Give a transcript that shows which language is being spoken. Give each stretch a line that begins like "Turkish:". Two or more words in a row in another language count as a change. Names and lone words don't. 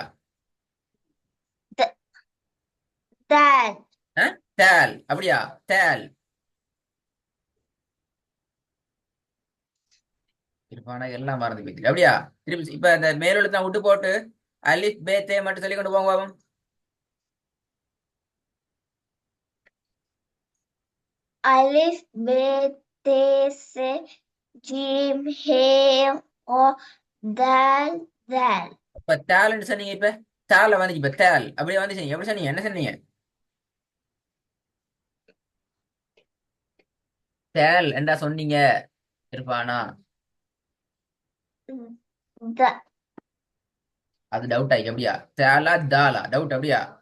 Arabic: د دال
Tamil: தேல் அப்படியா? தேல் இருப்பானா எல்லாம் மறந்து போயிட்டு அப்படியா? திருப்பி இப்ப இந்த மேலெழுத்தான் விட்டு போட்டு
Arabic: ألف باء تاء
Tamil: மட்டும் சொல்லி கொண்டு போங்க பாப்போம்.
Arabic: ألف ب ت س جيم ه او دال دال
Tamil: இப்ப தேல்ன்னு சொன்னீங்க. இப்ப தேல வந்துச்சு. இப்ப தேல் அப்படியே வந்துச்சு. எப்படி சொன்னீங்க? என்ன சொன்னீங்க? தேல் என்றா சொன்னீங்க இருப்பானா? த அது டவுட் ஆகி அப்படியா? தேலா தாலா டவுட் அப்படியா?